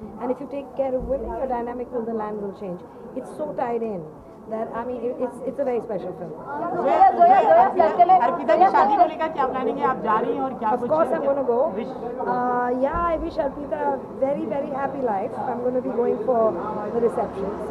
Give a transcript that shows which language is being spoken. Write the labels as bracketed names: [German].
[English] And if you take care of women, your dynamic with the land will change. It's so tied in that, I mean, it's a very special film. [Hindi] Arpita की शादी को लेकर क्या planning है? आप जा रही हैं और क्या? [English] Of course I'm going to go. Yeah, I wish Arpita a very, very happy life. I'm going to be going for the reception.